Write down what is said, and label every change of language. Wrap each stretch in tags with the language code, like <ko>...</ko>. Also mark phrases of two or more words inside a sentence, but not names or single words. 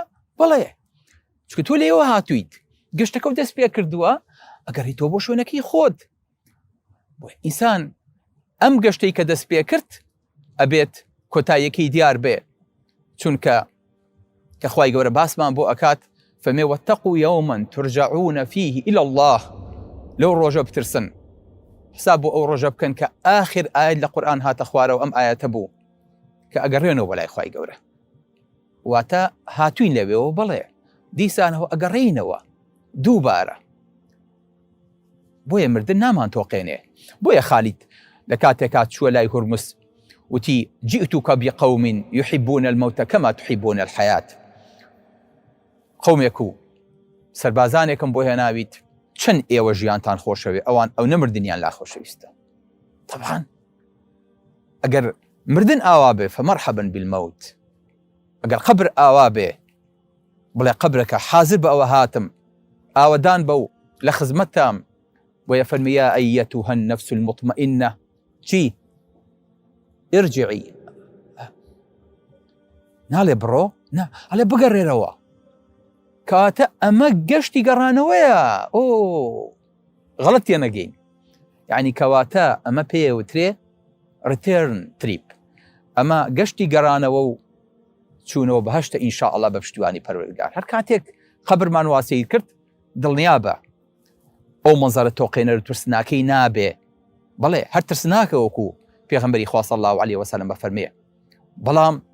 <ckb>بەڵێ چکە تۆ لێەوە هاتوویت، گەشتەکە و دەست پێ کردووە، ئەگەڕیتەوە بۆ شوێنەکەی خۆت. بۆ ئینسان ئەم گەشتەی کە دەست پێ کرد ئەبێت کۆتاییەکەی دیار بێ، چونکە کە خوای گەورە باسمان بۆ ئەکات فەرمێ</ckb> <ar>واتقوا یوما ترجعون فیه إلی الله.</ar> <ckb>لەو ڕۆژە بترسن، حساب بۆ ئەو ڕۆژە بکەن کە ئاخر ئاەت لە قورئان هاتە خوارەوە ئەم ئاەتە بوو کە ئەگەڕێنەوە بەلای خوای گەورە. واتە هاتووین لەوێەوە، بەڵێ دیسانەوە ئەگەڕێینەوە دووبارە. بۆیە مردن نامان تۆقێنێ. بۆیە خالید لە کاتێکا چووە لای هورموس وتی</ckb> <ar>جئتك بقوم يحبون الموت كما تحبون الحياة.</ar> <ckb>قومێک و سەربازانێکم بۆ هێناویت، چەند ئێوە ژیانتان خۆشەوێ، ئەوان ئەو نەمردنیان لا خۆشەویستە. طبعا ئەگەر مردن ئاوا بێ</ckb> <ar>فمەرحەبا بالمەوت،</ar> <ckb>ئەگەر قەبر ئاوا بێ بڵێ قەبرەکە حازر بە ئەوە هاتم، ئاوەدان بە و لە خزمەتام ويفرمي</ckb> <ar>يا أيتها النفس المطمئنة</ar> <ckb>چی ارجعي ناڵێ بڕۆ ئەڵێ بگەڕێرەوە کاتە ئەمە گەشتی گەڕانەوەیە غەڵەت تێنەگەین یعنی کەواتە ئەمە پێوترێ</ckb> <en>return trip</en> <ckb>ئەمە گەشتی گەڕانەوە و چوونەوە بەهەشتە ئینشاءالله بە پشتیوانی پەروەردگار هەر کاتێک قەبرمان واسەی کرد دڵنیا بە ئەو مەنزەرە تۆقێنەر ترسناکەی نابێ بەڵێ هەر ترسناکە وەکو پێغەمبەری خوا</ckb> <ar>صلی الله علیه وسلم</ar> <ckb>بەفەرمێ بەڵام</ckb>